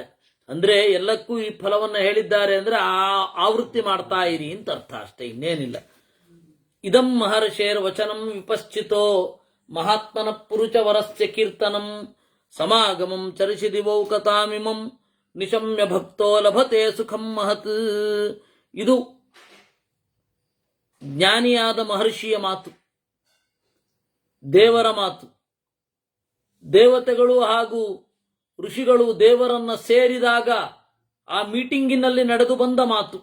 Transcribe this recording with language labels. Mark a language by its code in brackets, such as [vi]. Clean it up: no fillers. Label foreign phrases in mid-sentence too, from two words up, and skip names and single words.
[kn] ಅಂದ್ರೆ ಎಲ್ಲಕ್ಕೂ ಈ ಫಲವನ್ನ ಹೇಳಿದ್ದಾರೆ ಅಂದ್ರೆ ಆವೃತ್ತಿ ಮಾಡ್ತಾ ಇರಿ ಅಂತ ಅರ್ಥ, ಅಷ್ಟೇ, ಇನ್ನೇನಿಲ್ಲ. [sa] ಇದಂ ಮಹರ್ಷೇರ್ ವಚನಂ ವಿಪಶ್ಚಿತೋ ಮಹಾತ್ಮನ ಪುರುಷ ವರಸ್ಯ ಕೀರ್ತನಂ, ಸಮಾಗಮಂ ಚರಿಸಿ ದಿವೌಕತಾಮಿಮಂ ನಿಶಮ್ಯ ಭಕ್ತೋ ಲಭತೆ ಸುಖಂ ಮಹತ್. [kn] ಇದು ಜ್ಞಾನಿಯಾದ ಮಹರ್ಷಿಯ ಮಾತು, ದೇವರ ಮಾತು. ದೇವತೆಗಳು ಹಾಗೂ ಋಷಿಗಳು ದೇವರನ್ನ ಸೇರಿದಾಗ ಆ ಮೀಟಿಂಗಿನಲ್ಲಿ ನಡೆದು ಬಂದ ಮಾತು.